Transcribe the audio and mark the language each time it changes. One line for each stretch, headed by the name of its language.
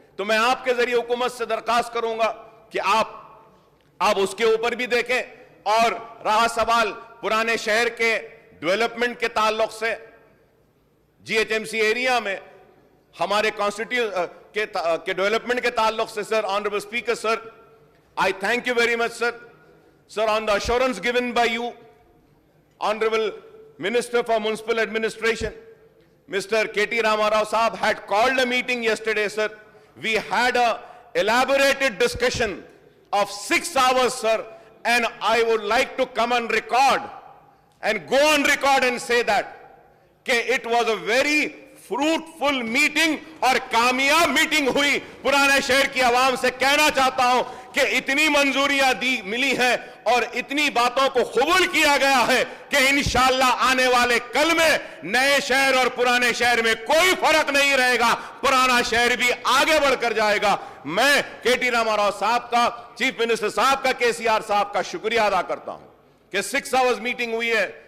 Urdu: تو میں آپ کے ذریعے حکومت سے درخواست کروں گا کہ آپ اس کے اوپر بھی دیکھیں. اور رہا سوال پرانے شہر کے ڈیولپمنٹ کے تعلق سے, جی H M C area میں ہمارے کے ڈیولپمنٹ کے تعلق سے, سر honourable speaker sir,
English: I thank you very much, sir. Sir, on the assurance given by you, Honorable Minister for Municipal Administration, Mr. K.T. Ramarao Saab had called a meeting yesterday, sir. We had a elaborated discussion of 6 hours, sir, and I would like to come on record and go on record and say that it was a very fruitful meeting
Urdu: اور کامیاب meeting ہوئی. پرانے شہر کی عوام سے کہنا چاہتا ہوں کہ اتنی منظوریاں ملی ہیں اور اتنی باتوں کو قبول کیا گیا ہے کہ انشاءاللہ آنے والے کل میں نئے شہر اور پرانے شہر میں کوئی فرق نہیں رہے گا. پرانا شہر بھی آگے بڑھ کر جائے گا. میں کے ٹی راما راؤ صاحب کا, چیف منسٹر صاحب کا, کے سی آر صاحب کا شکریہ ادا کرتا ہوں کہ 6 hours میٹنگ ہوئی ہے.